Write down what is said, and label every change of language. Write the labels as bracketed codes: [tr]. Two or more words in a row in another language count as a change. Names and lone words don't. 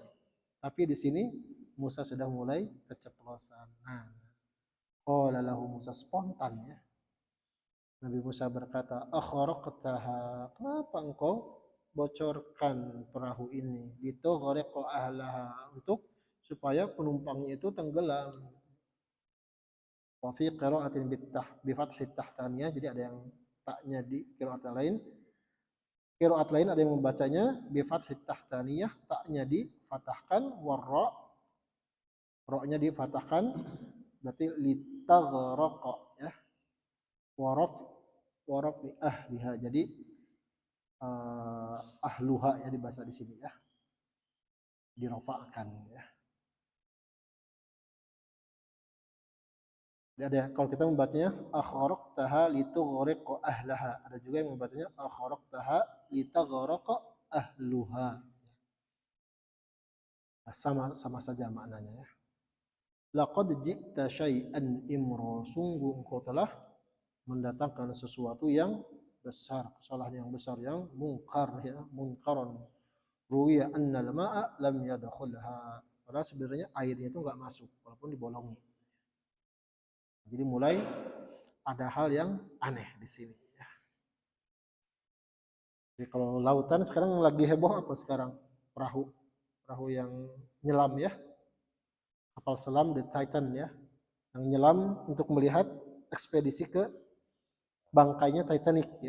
[id] Tapi di sini Musa sudah mulai keceplosan. Nah, [ar] قال له موسى, [id] spontan ya. Nabi Musa berkata, akharaqtaha, kenapa engkau bocorkan perahu ini? [ar] لتغرق أهلها, [id] untuk supaya penumpangnya itu tenggelam. [ar] وفي قراءة بفتح التحتانية, [id] jadi ada yang taknya di qiraat lain. Qiraat lain ada yang membacanya [ar] بفتح التحتانية, [id] taknya difathahkan, warra, ra-nya difathahkan, berarti litaghraqa ya. [ar] وبرفع أهلها, [id] jadi ahluha ya dibaca di sini ya, dirofakkan ya. Jadi ada, kalau kita membacanya [ar] أخرقتها لتغرق أهلها, [id] ada juga yang membacanya [ar] أخرقتها لتغرق أهلها. [id] Sama saja maknanya ya. [ar] لقد جئت شيئا إمرا, [id] sungguh engkau telah mendatangkan sesuatu yang besar, kesalahan yang besar, yang mungkar ya, munkaron. [ar] روي أن الماء لم يدخلها, [id] padahal sebenarnya airnya itu enggak masuk walaupun dibolongi. Jadi mulai ada hal yang aneh di sini ya. Jadi kalau lautan sekarang lagi heboh apa sekarang? Perahu yang nyelam ya. Kapal selam The Titan ya, yang nyelam untuk melihat ekspedisi ke bangkainya Titanic ya.